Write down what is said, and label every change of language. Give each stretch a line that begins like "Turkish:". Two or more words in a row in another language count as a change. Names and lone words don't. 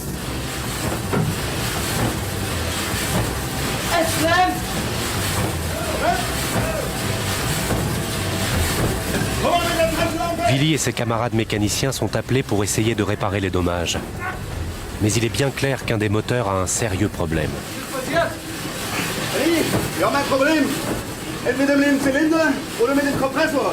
French: Willy et ses camarades mécaniciens sont appelés pour essayer de réparer les dommages. Mais il est bien clair qu'un des moteurs a un sérieux problème.
German: Hey, wir haben ein Problem. Entweder mit dem Zylinder oder mit dem Kompressor.